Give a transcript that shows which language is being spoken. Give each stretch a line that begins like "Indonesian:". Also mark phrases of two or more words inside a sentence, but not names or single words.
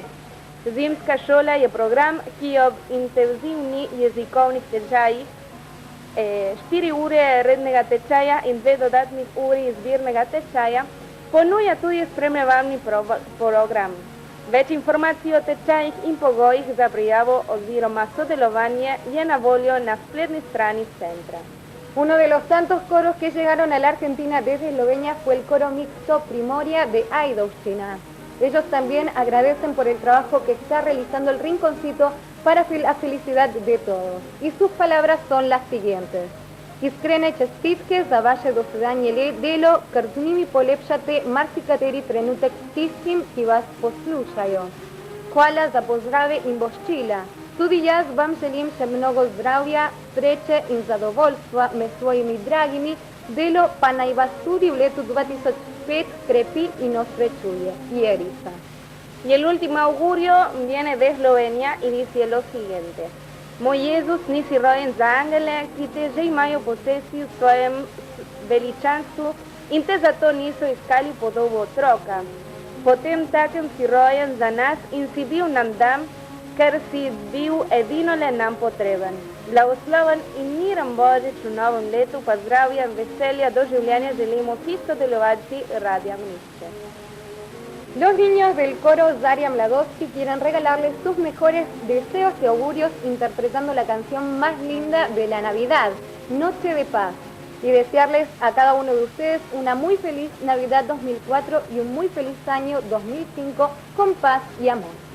Slovenian: Zimska šola je program, ki ob intenzivni jezikovnih tečajih 4 ure rednega tečaja in 2 dodatnih uri izbirnega tečaja ponuja tudi spremljevalni program. Več informacij o tečajih in pogojih za prijavo oziroma sodelovanje je na voljo na spletni strani centra.
Spanish: Uno de los tantos coros que llegaron a la Argentina desde Eslovenia fue el coro mixto Primoria de Ajdovština. Ellos también agradecen por el trabajo que está realizando el Rinconcito para la felicidad de todos. Y sus palabras son las siguientes:
Slovenian: Iskrene čestitke za vaše dosedanje delo, ker z njimi polepšate marsikateri trenutek tistim, ki vas poslušajo. Hvala za pozdrave in voščila. Tudi jaz vam želim še mnogo zdravja, sreče in zadovoljstva med svojimi dragimi, delo pa naj vas tudi v letu 2005 krepi in osrečuje. Jerica. Y el último augurio viene de Eslovenia y dice lo siguiente: Moj Jezus nisi rojen za angele, ki te že imajo posesiju v svojem veličanstvu in te zato niso iskali podobo otroka. Potem takem si rojen za nas in si bil nam dam, ker si bil edinole nam potreben. Blagosloven in miren Božič v novem letu, pa zdravja, veselja do življenja želimo vsi sodelovalci Radia Mnišče.
Spanish: Los niños del coro Zarya Mladovsky quieren regalarles sus mejores deseos y augurios interpretando la canción más linda de la Navidad, Noche de Paz, y desearles a cada uno de ustedes una muy feliz Navidad 2004 y un muy feliz año 2005 con paz y amor.